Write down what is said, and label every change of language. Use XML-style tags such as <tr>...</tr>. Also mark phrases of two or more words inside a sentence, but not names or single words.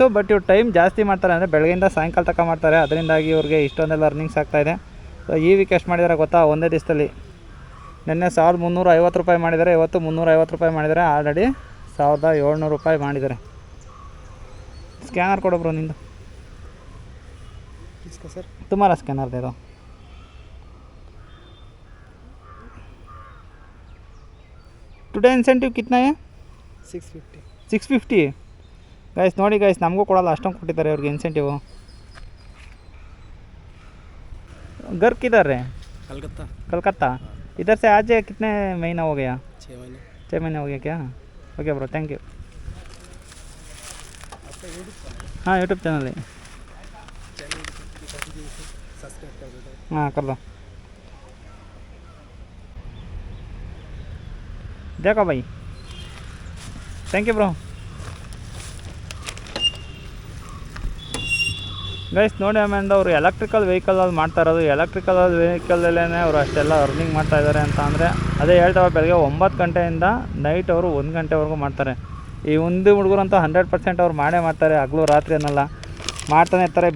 <kn>ಬಟ್ ಇವ್ರು ಟೈಮ್ ಜಾಸ್ತಿ ಮಾಡ್ತಾರೆ, ಅಂದರೆ ಬೆಳಗ್ಗೆಯಿಂದ ಸಾಯಂಕಾಲ ತನಕ ಮಾಡ್ತಾರೆ. ಅದರಿಂದಾಗಿ ಇವ್ರಿಗೆ ಇಷ್ಟೊಂದೆಲ್ಲ ಅರ್ನಿಂಗ್ಸ್ ಆಗ್ತಾಯಿದೆ. ಸೊ ಈ ವೀಕ್ ಎಷ್ಟು ಮಾಡಿದ್ದಾರೆ ಗೊತ್ತಾ? ಒಂದೇ ದಿವಸದಲ್ಲಿ ನಿನ್ನೆ 1,350 ರೂಪಾಯಿ ಮಾಡಿದ್ದಾರೆ, ಇವತ್ತು 350 ರೂಪಾಯಿ ಮಾಡಿದ್ದಾರೆ. ಆಲ್ರೆಡಿ 1,700 ರೂಪಾಯಿ ಮಾಡಿದ್ದಾರೆ. ಸ್ಕ್ಯಾನರ್ ಕೊಡೋಬ್ರು ನಿಂದು.</kn> <hi>किसका सर? तुम्हारा स्कैनर दे दो.</hi> <en>today incentive</en> <hi>कितना है? 650।</hi> <kn>650 ಗೈಸ್ ನೋಡಿ ಗೈಸ್, ನಮಗೂ ಕೊಡಲ್ಲ ಅಷ್ಟೊಂದು ಕೊಟ್ಟಿದ್ದಾರೆ ಅವ್ರಿಗೆ ಇನ್ಸೆಂಟಿವು.</kn> <hi>घर किधर है? कलकत्ता। कलकत्ता। इधर से आज कितने महीना हो गया? 6 महीने। 6 महीने हो गया क्या?</hi> <en>okay bro, thank you.</en> <hi>हाँ यूट्यूब चैनल है। सब्सक्राइब कर देता हूँ। हाँ कर दो. देखो भाई,</hi> <en>thank you bro.</en> <kn>ಗೈಸ್ ನೋಡಿ ಆಮೇಲೆ ಅವರು ಎಲೆಕ್ಟ್ರಿಕಲ್ ವೆಹಿಕಲಲ್ಲಿ ಮಾಡ್ತಾ ಇರೋದು. ಎಲೆಕ್ಟ್ರಿಕಲ್ ವೆಹಿಕಲಲ್ಲೇ ಅವರು ಅಷ್ಟೆಲ್ಲ ಅರ್ನಿಂಗ್ ಮಾಡ್ತಾ ಇದ್ದಾರೆ ಅಂತ ಅಂದರೆ ಅದೇ ಹೇಳ್ತಾವೆ. ಬೆಳಗ್ಗೆ 9 ಗಂಟೆಯಿಂದ ನೈಟ್ ಅವರು 1 ಗಂಟೆವರೆಗೂ ಮಾಡ್ತಾರೆ. ಈ ಒಂದು ಹುಡುಗರಂತೂ 100% ಅವ್ರು ಮಾಡೇ ಮಾಡ್ತಾರೆ, ಹಗಲು ರಾತ್ರಿ ಅನ್ನಲ್ಲ, ಮಾಡ್ತಾನೆ ಇರ್ತಾರೆ.</kn>